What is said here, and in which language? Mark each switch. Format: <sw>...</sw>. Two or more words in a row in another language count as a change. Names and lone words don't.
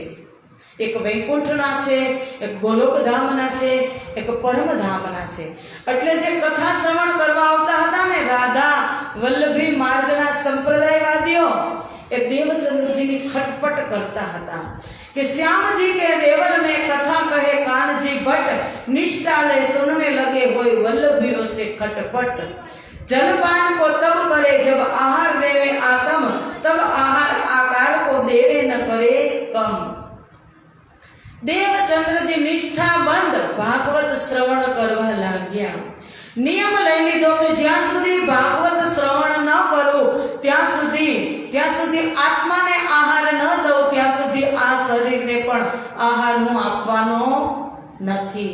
<gu>એક વૈકુંઠના છે, એક ગોલોકધામના છે, એક પરમધામના છે. એટલે જે કથા શ્રવણ કરવા આવતા હતા ને રાધા વલ્લભી માર્ગના સંપ્રદાયવાદીઓ, એ દેવચંદ્રજીની ખટપટ કરતા હતા કે શ્યામજી કે દેવલ</gu> <hi>में कथा कहे कानजी भट्ट, निष्ठाले सुनने लगे होय वल्लभियों से खटपट. जलपान को तब करे जब आहार देवे आत्म, तब आहार आकार को देवे न करे कम.</hi> <gu>દેવચંદ્રજી નિષ્ઠાબંધ ભાગવત શ્રવણ કરવા લાગ્યા. નિયમ લઈ લીધો કે જ્યાં સુધી ભાગવત શ્રવણ ન કરું ત્યાં સુધી આત્માને આહાર ન દઉં ત્યાં સુધી આ શરીરને પણ આહાર હું આપવાનો નથી.</gu>